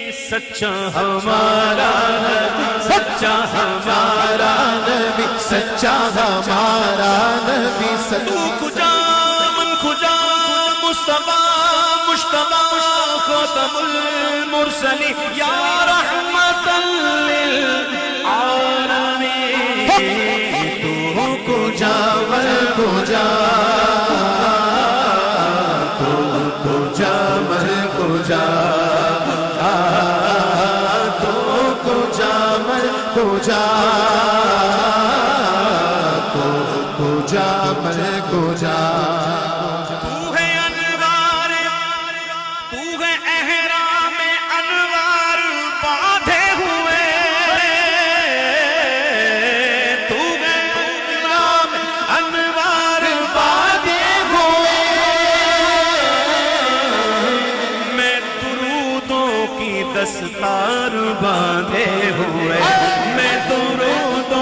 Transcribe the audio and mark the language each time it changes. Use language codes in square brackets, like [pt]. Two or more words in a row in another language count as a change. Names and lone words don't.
[ur] سچا ہمارا نبی، سچا ہمارا نبی، سچا ہمارا نبی، [fa] تو کجا من کجا مصطفیٰ مجتبیٰ [ar] خاتم المرسلین یا رحمت للعالمین، [fa] تو کجا من کجا، تو کجا من کجا، تو کجا من کجا، تو کجا من کجا، [ur] تو ہے انوار، تو ہے احرام انوار باندھے ہوئے، تو ہے احرام انوار باندھے ہوئے، میں درودوں کی دستار باندھے ہوئے، میں درودوں